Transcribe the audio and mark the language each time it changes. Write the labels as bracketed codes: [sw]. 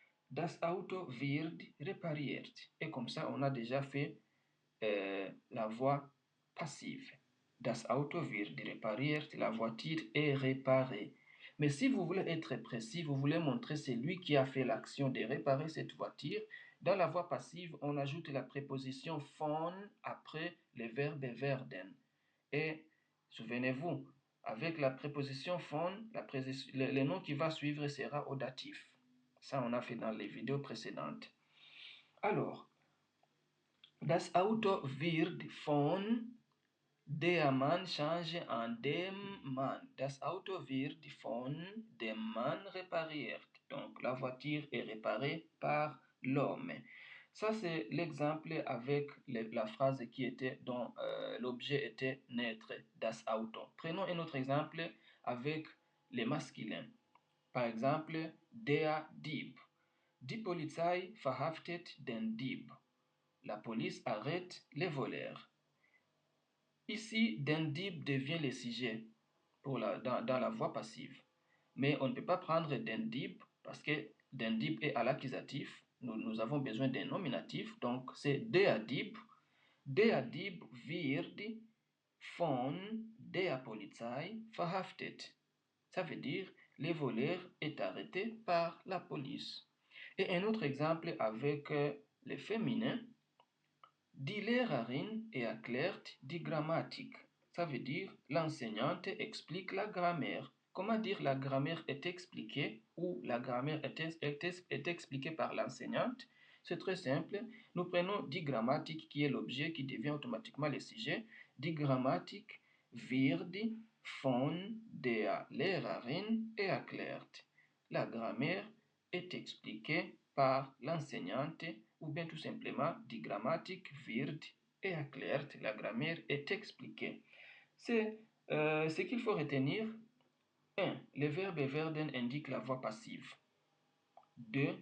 [de] Das Auto wird repariert. [fr] Et comme ça, on a déjà fait la voix passive. [de] Das Auto wird repariert, [fr] la voiture est réparée. Mais si vous voulez être précis, vous voulez montrer c'est lui qui a fait l'action de réparer cette voiture, dans la voix passive, on ajoute la préposition von après le verbe werden. Et souvenez-vous, avec la préposition von, le nom qui va suivre sera au datif. Ça, on a fait dans les vidéos précédentes. Alors, [de] das Auto wird von der Mann [fr] change en [de] dem Mann. Das Auto wird von dem Mann repariert. [fr] Donc, la voiture est réparée par l'homme. Ça, c'est l'exemple avec la phrase qui était dont l'objet était neutre, das Auto. Prenons un autre exemple avec les masculins. Par exemple, der Dieb. [de] Die Polizei verhaftet den Dieb. [fr] La police arrête les voleurs. Ici, den Dieb devient le sujet dans la voix passive. Mais on ne peut pas prendre den Dieb parce que den Dieb est à l'accusatif. Nous avons besoin d'un nominatif. Donc, c'est der Dieb. [de] Der Dieb wird von der Polizei verhaftet. [fr] Ça veut dire le voleur est arrêté par la police. Et un autre exemple avec le féminin. [de] Die Lehrerin erklärt die Grammatik. [fr] Ça veut dire l'enseignante explique la grammaire. Comment dire la grammaire est expliquée ou la grammaire est expliquée par l'enseignante? C'est très simple. Nous prenons die Grammatik qui est l'objet qui devient automatiquement le sujet. [de] Die Grammatik wird von der Lehrerin erklärt. [fr] La grammaire est expliquée par l'enseignante ou bien tout simplement [de] die Grammatik wird erklärt. [fr] La grammaire est expliquée. C'est ce qu'il faut retenir. 1. Le verbe werden indique la voix passive. 2.